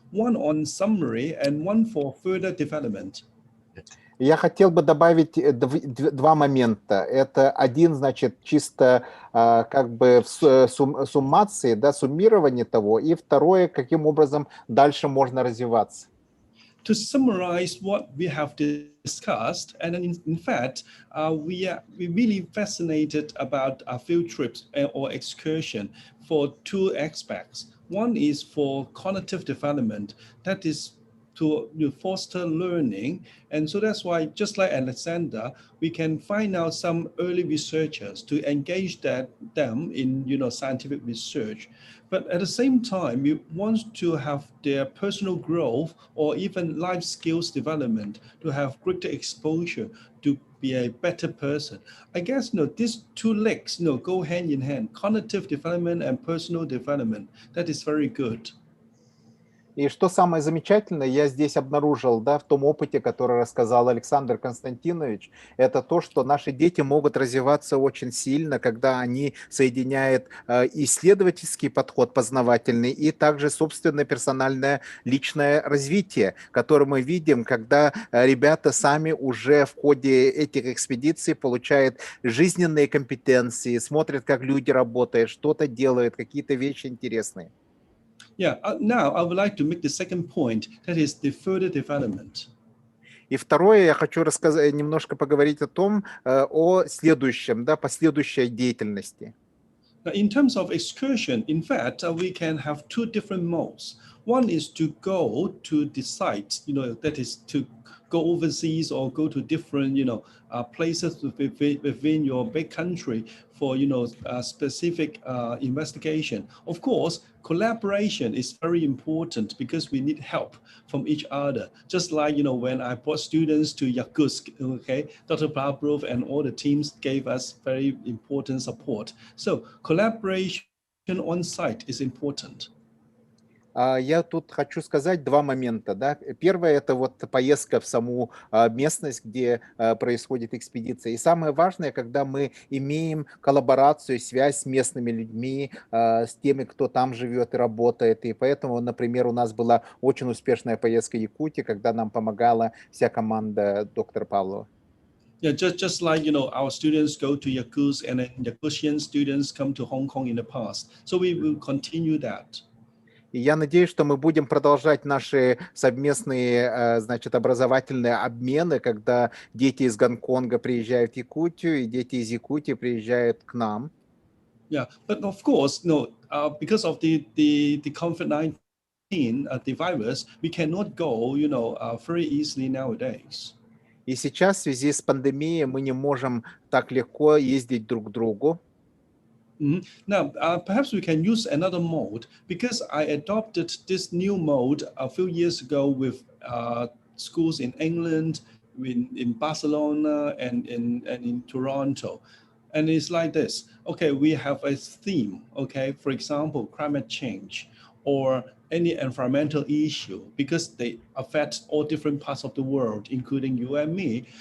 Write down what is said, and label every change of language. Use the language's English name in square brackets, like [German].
[English] One on summary and one for further development. [Russian] Я хотел бы добавить 2 момента. Это один, значит, чисто как бы в суммации, да, суммирование того, и второе, каким образом дальше можно развиваться. [English] To summarize what we have discussed, and in fact, we really fascinated about field trips or excursion for 2 aspects. One is for cognitive development, that is to foster learning. And so that's why, just like Alexander, we can find out some early researchers to engage them in scientific research. But at the same time, we want to have their personal growth or even life skills development to have greater exposure to be a better person. I guess these 2 legs go hand in hand, cognitive development and personal development. That is very good. [Russian] И что самое замечательное, я здесь обнаружил, да, в том опыте, который рассказал Александр Константинович, это то, что наши дети могут развиваться очень сильно, когда они соединяют исследовательский подход познавательный и также собственное персональное личное развитие, которое мы видим, когда ребята сами уже в ходе этих экспедиций получают жизненные компетенции, смотрят, как люди работают, что-то делают, какие-то вещи интересные. [English] Yeah, now I would like to make the second point, that is the further development. [Russian] И второе, я хочу рассказать, немножко поговорить о следующем, да, последующей деятельности. [English] Now, in terms of excursion, in fact, we can have 2 different modes. One is to go to the site, that is to go overseas or go to different, places within your big country for, specific investigation. Of course, collaboration is very important because we need help from each other. Just like, when I brought students to Yakutsk, okay, Dr. Pavlov and all the teams gave us very important support. So collaboration on site is important. [Russian] Я тут хочу сказать два момента, да. Первое — это вот поездка в саму местность, где происходит экспедиция. И самое важное, когда мы имеем коллаборацию, связь с местными людьми, с теми, кто там живет и работает. И поэтому, например, у нас была очень успешная поездка в Якутию, когда нам помогала вся команда доктора Павлова. [English] Yeah, just like our students go to Yakutsk and then Yakutian students come to Hong Kong in the past. So we will continue that. [Russian] И я надеюсь, что мы будем продолжать наши совместные, значит, образовательные обмены, когда дети из Гонконга приезжают в Якутию, и дети из Якутии приезжают к нам. [English] Yeah, but of course, because of the COVID-19, the virus, we cannot go, very easily nowadays. [Russian] И сейчас в связи с пандемией мы не можем так легко ездить друг к другу. [English] Now, perhaps we can use another mode because I adopted this new mode a few years ago with schools in England, in Barcelona, and in Toronto. And it's like this. Okay, we have a theme. Okay, for example, climate change or any environmental issue, because they affect all different parts of the world, including you and me.